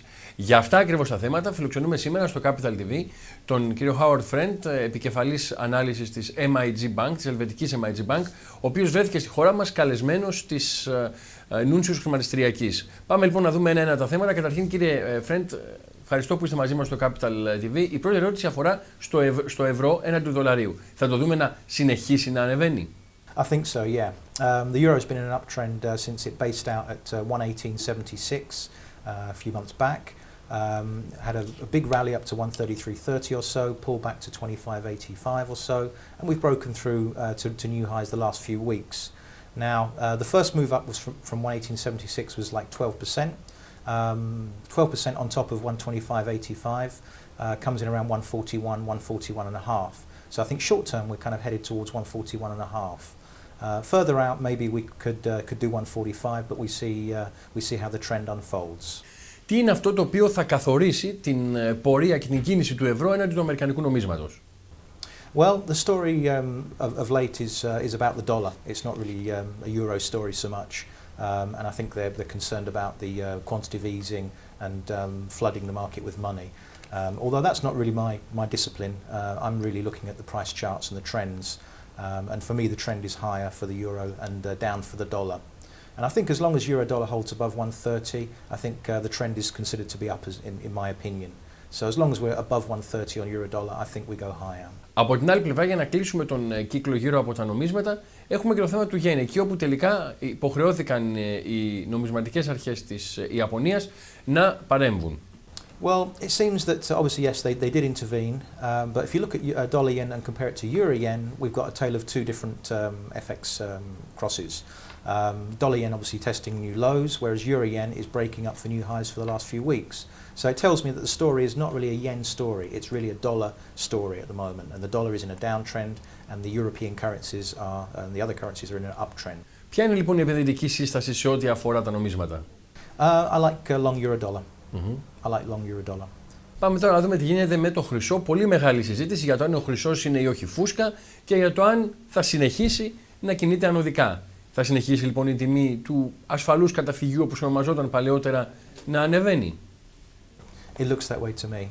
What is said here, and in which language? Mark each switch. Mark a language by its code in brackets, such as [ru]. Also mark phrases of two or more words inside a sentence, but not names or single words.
[el] Για αυτά ακριβώς τα θέματα φιλοξενούμε σήμερα στο Capital TV τον κύριο Howard Friend, επικεφαλής ανάλυσης της MIG Bank, της ελβετικής MIG Bank, ο οποίος βρέθηκε στη χώρα μας καλεσμένος της Νούντσιους Χρηματιστηριακής. Πάμε λοιπόν να δούμε ένα-ένα τα θέματα. Καταρχήν, κύριε Friend, ευχαριστώ που είστε μαζί μας στο Capital TV. Η πρώτη ερώτηση αφορά στο ευρώ έναντι του δολαρίου. Θα το δούμε να συνεχίσει να ανεβαίνει? [en] I think so, yeah. The euro's been in an uptrend since it based out at 118.76 a few months back. Had a big rally up to 133.30 or so, pulled back to 25.85 or so, and we've broken through to new highs the last few weeks. Now, the first move up was from 118.76 was like 12%. 12% on top of 125.85 comes in around 141, 141 and a half. So I think short term we're kind of headed towards 141 and a half. Further out maybe we could do 145, but we see how the trend unfolds. [el] Τι είναι αυτό το οποίο θα καθορίσει την πορεία και την κίνηση του ευρώ έναντι του αμερικανικού νομίσματος? [en] Well, the story of late is about the dollar. It's not really a euro story so much. And I think they're concerned about the quantitative easing and flooding the market with money. Although that's not really my discipline, I'm really looking at the price charts and the trends. And for me, the trend is higher for the euro and down for the dollar. And I think as long as euro-dollar holds above 130, I think the trend is considered to be up, in my opinion. So as long as we're above 130 on euro-dollar, I think we go higher. [el] Από την άλλη πλευρά, για να κλείσουμε τον κύκλο γύρω από τα νομίσματα, έχουμε και το θέμα του γεν, εκεί όπου τελικά υποχρεώθηκαν οι νομισματικές αρχές της Ιαπωνίας να παρέμβουν. [en] Well, it seems that obviously yes, they did intervene, but if you look at dollar yen and compare it to euro yen, we've got a tale of two different FX crosses. Dollar yen obviously testing new lows, whereas euro yen is breaking up for new highs for the last few weeks. So it tells me that the story is not really a yen story, it's really a dollar story at the moment, and the dollar is in a downtrend, and the European currencies and the other currencies are in an uptrend. [el] Ποια είναι λοιπόν η επενδυτική σύσταση σε ό,τι αφορά τα νομίσματα? [en] I like long euro dollar. I like long euro dollar. [el] Πάμε τώρα να δούμε τι γίνεται με το χρυσό. Πολύ μεγάλη συζήτηση για το αν ο χρυσός είναι ή όχι φούσκα και για το αν θα συνεχίσει να κινείται ανωδικά. Θα συνεχίσει λοιπόν η τιμή του ασφαλούς καταφυγίου, όπως ονομαζόταν παλαιότερα, να ανεβαίνει? [en] It looks that way to me.